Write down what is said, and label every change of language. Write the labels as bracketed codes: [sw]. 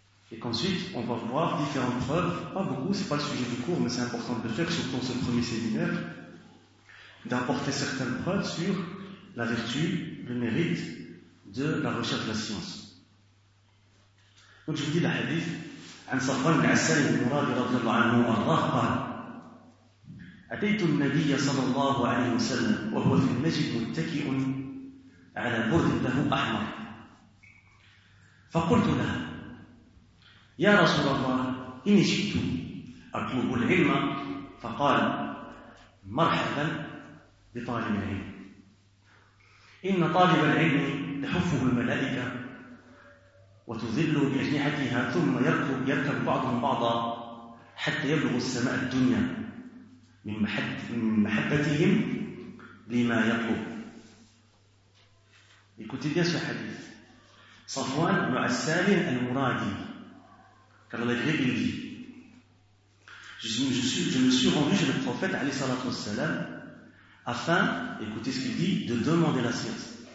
[fr] Et qu'ensuite, on va voir différentes preuves, pas beaucoup, c'est pas le sujet du cours, mais c'est important de le faire, surtout dans ce premier séminaire, d'apporter certaines preuves sur la vertu, le mérite de la recherche de la science. Donc je vous dis le hadith. [ar] عن صفوان بن عسال بن مراد رضي الله عنه وارضاه قال: أتيت النبي صلى الله عليه وسلم وهو في المسجد متكئ على برد له أحمر، فقلت له: يا رسول الله، إن شئت أطلب العلم. فقال: مرحبا بطالب العلم، إن طالب العلم تحفه الملائكة وتذل بأجنحتها ثم يركب بعضهم بعضا حتى يبلغ السماء الدنيا من محبتهم لما يطلب. [fr] Écoutez bien ce hadith. Safwan ibn Hassan al-Muradi, car le grec il dit: je me suis rendu chez le prophète alayhi salatu wassalam afin, écoutez ce qu'il dit, de demander la science.